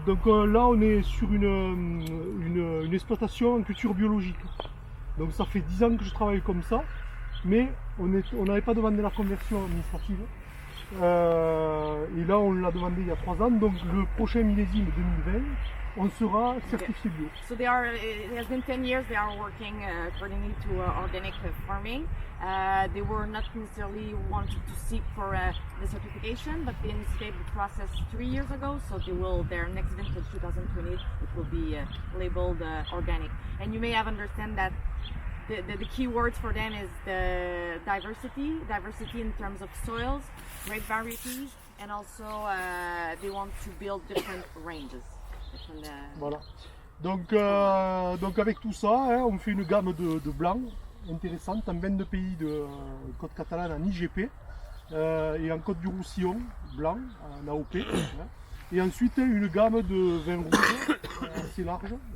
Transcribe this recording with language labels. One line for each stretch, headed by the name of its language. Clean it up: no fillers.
French: Donc là, on est sur une exploitation en culture biologique. Donc ça fait 10 ans que je travaille comme ça, mais on n'avait pas demandé la conversion administrative. Et là, on l'a demandé il y a 3 ans. Donc le prochain millésime 2020, on sera certifié bio.
English: So it has been 10 years they are working according to organic farming. They were not necessarily wanted to seek for the certification, but they initiated the process 3 years ago. So their next vintage 2020, it will be labeled organic. And you may have understand that the key words for them is the diversity in terms of soils, grape varieties, and also they want to build different ranges.
French: Voilà. Donc avec tout ça, hein, on fait une gamme de blancs intéressante en 22 pays de côte catalane en IGP et en côte du Roussillon blanc en AOP. Hein. Et ensuite une gamme de vins rouges assez large.